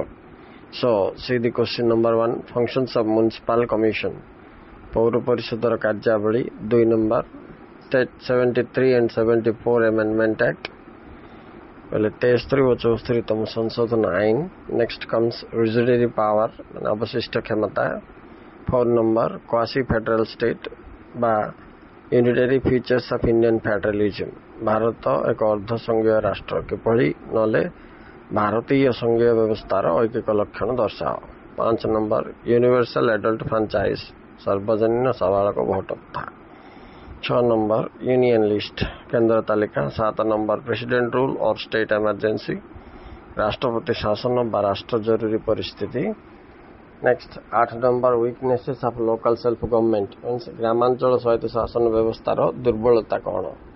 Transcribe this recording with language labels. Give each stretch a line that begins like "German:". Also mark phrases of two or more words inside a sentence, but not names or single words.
English: So see the question number 1, functions of municipal commission.
Assamese: পৌৰ পৰিষদৰ কাৰ্যাৱলী,
English: 2 number, 73 and 74 Amendment Act. Well, test 3 was 3
Assamese: তম সংশোধন আইন.
English: Next comes residuary power,
Assamese: অৱশিষ্ট ক্ষমতা.
English: 4 number, quasi federal state बा unitary features of Indian federalism.
Assamese: ভাৰত এক অৰ্ধ সংঘীয় ৰাষ্ট্ৰ কিপৰি নলে ভাৰতীয় সংঘীয় ব্যৱস্থাৰ ঐকিক লক্ষণ দৰ্শাওঁ.
English: 5 number, universal adult franchise
Assamese: সাৰ্বজনীন সাবালক ভোট থা.
English: 6 number, union list
Assamese: কেন্দ্ৰ তালিকা.
English: 7 number, president rule
Assamese: और
English: state emergency
Assamese: ৰাষ্ট্ৰপতি শাসন বা ৰাষ্ট্ৰ জৰুৰী পৰিস্থিতি.
English: next 8 number, weaknesses of local self government means
Assamese: গ্ৰামাঞ্চল সহিত শাসন ব্যৱস্থাৰ দুৰ্বলতা কৌন.